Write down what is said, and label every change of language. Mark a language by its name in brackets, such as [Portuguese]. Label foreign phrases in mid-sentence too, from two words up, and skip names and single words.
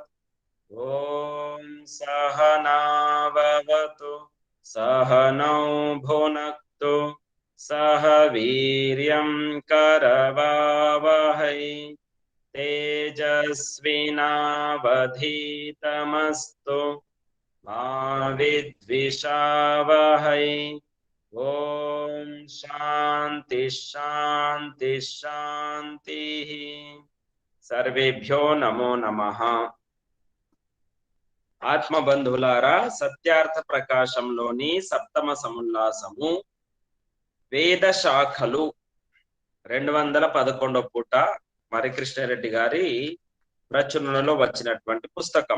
[Sanskrit] ॐ सहनाववतु सहनौ भुनक्तु सह वीर्यं करवावहै तेजस्विनावधीतमस्तु मा विद्विषावहै। ओम शांति शांति शांतिः। सर्वेभ्यो नमो नमः। [Telugu] ఆత్మబంధువులారా, సత్యార్థ ప్రకాశంలోని సప్తమ సముల్లాసము వేద శాఖలు 211వ పూట మరికృష్ణారెడ్డి గారి ప్రచురణలో వచ్చినటువంటి పుస్తకం.